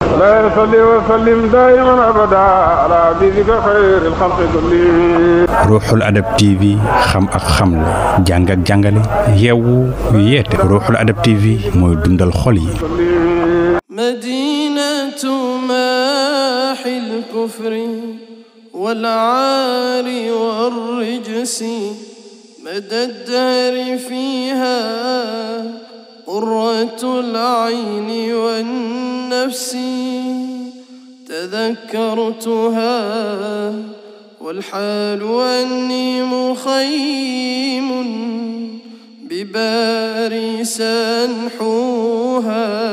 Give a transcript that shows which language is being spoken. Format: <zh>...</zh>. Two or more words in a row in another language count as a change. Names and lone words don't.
<ar>لا يصلي وسلم دائما أبدا على حبيبك خير الخلق كلهم.</ar> <wo>Ruuxul Adab TV xam ak xamle jàng ak jàngale yeewu yeete Ruuxul Adab TV mooy dundal xol yi.</wo> <ar>مدينة ماحي الكفر والعار والرجس مدى الدهر فيها قرة العين والنفس تذكرتها والحال أني مخيم بباريس أنحوها</ar>